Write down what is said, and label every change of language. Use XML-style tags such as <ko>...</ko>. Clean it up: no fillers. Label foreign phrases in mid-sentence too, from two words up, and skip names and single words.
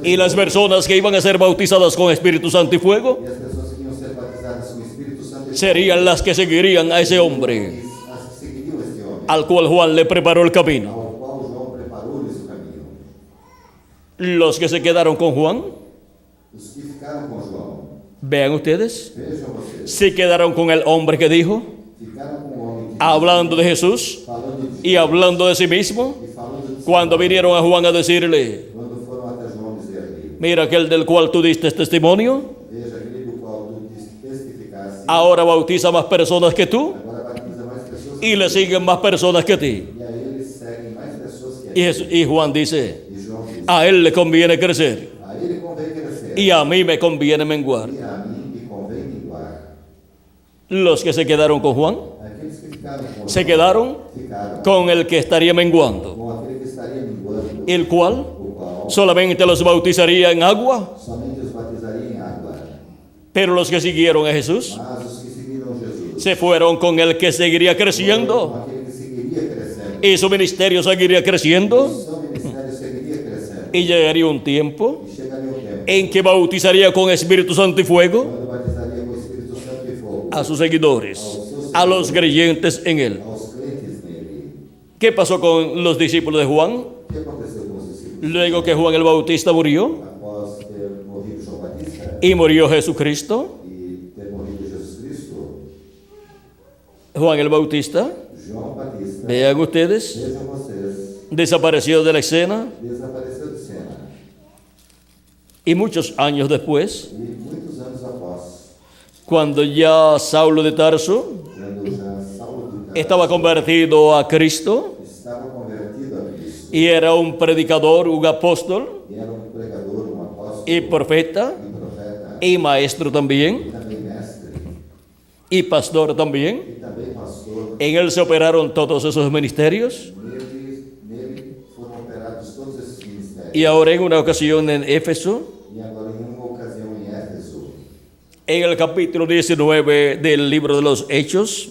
<es>Y las personas que iban a ser bautizadas con Espíritu Santo y fuego</es> <pt>E as pessoas que iam ser batizadas com o Espírito Santo</pt> <es>serían las que seguirían a ese hombre,</es> <pt>as que seguiriam este homem,</pt> <es>al cual Juan le preparó el camino.</es> <pt>ao qual João preparou-lhes o caminho.</pt> <es>Los que se quedaron con Juan,</es> <pt>Os que ficaram com João,</pt> <es>vean ustedes,</es> <pt>vejam vocês,</pt> <es>se quedaron con el hombre que dijo,</es> <pt>ficaram com o homem que</pt> <es>hablando de Jesús</es> <pt>falando de</pt> <es>y hablando de sí mismo,</es> <pt>e falando de</pt> <es>cuando vinieron a Juan a decirle,</es> <pt>quando foram até João dizer-lhe,</pt> <es>mira aquel del cual tú diste testimonio,</es> <pt>veja aquele do qual tu testificaste,</pt> <es>ahora bautiza más personas que tú</es> <pt>agora batiza mais pessoas</pt> <es>y le siguen más personas que ti.</es> <pt>e a ele seguem mais pessoas que a</pt> <es>Y,</es> <pt>ele.</pt> <es>y Juan dice,</es> <pt>E João disse,</pt> <es>a él le conviene crecer</es> <pt>a ele convém crescer</pt> <es>y a mí me conviene menguar.</es> <pt>e a mim me convém minguar.</pt> <es>Los que se quedaron con Juan</es> <pt>Aqueles que ficaram com</pt> <es>se</es> <pt>João,</pt> <es>quedaron</es> <pt>ficaram</pt> <es>con el que estaría menguando,</es> <pt>com aquele que estaria minguando,</pt> <es>el cual</es> <pt>o qual</pt> <es>solamente los bautizaría en agua,</es> <pt>somente os batizaria em água.</pt> <es>pero los que siguieron a Jesús</es> <pt>Mas os que seguiram Jesus,</pt> <es>se fueron con el que seguiría</es> <pt>com</pt> <es>creciendo</es> <pt>aquele que seguiria crescendo,</pt> <es>y su ministerio seguiría creciendo</es> <pt>seu ministério seguiria crescendo.</pt> <es>y llegaría un tiempo</es> <pt>E chegaria o tempo</pt> <es>en que bautizaría con Espíritu Santo y fuego</es> <pt>quando batizaria com o Espírito Santo e fogo</pt> <es>a sus seguidores, a los creyentes en él.</es> <pt>aos crentes nele.</pt> <es>¿Qué pasó con los discípulos de Juan?</es> <pt>O que aconteceu com os discípulos?</pt> <es>Luego que Juan el Bautista murió</es> <pt>Após ter morrido João Batista</pt> <es>y murió Jesucristo,</es> <pt>e ter morrido Jesus Cristo,</pt> <es>Juan el Bautista,</es> <pt>João Batista,</pt> <es>vean ustedes,</es> <pt>vejam vocês,</pt> <es>desapareció de la escena</es> <pt>desapareceu de cena.</pt> <es>y muchos años después,</es> <pt>E muitos anos após,</pt> <es>cuando ya Saulo de Tarso</es> <pt>quando já Saulo de Tarso</pt> <es>estaba convertido a Cristo</es> <pt>estava convertido a Cristo,</pt> <es>y era un predicador, un apóstol</es> <pt>e era um pregador, um apóstolo</pt> <es>y profeta</es> <pt>e profeta,</pt> <es>y maestro</es> <pt>e</pt> <es>también</es> <pt>também mestre,</pt> <es>y pastor también.</es> <pt>e também pastor.</pt> <es>En él se operaron todos esos ministerios</es> <pt>Nele foram operados todos esses ministérios.</pt> <es>y ahora en una ocasión en Éfeso,</es> <pt>E agora, em uma ocasião em Éfeso,</pt> <es>en el capítulo 19 del libro de los Hechos,</es>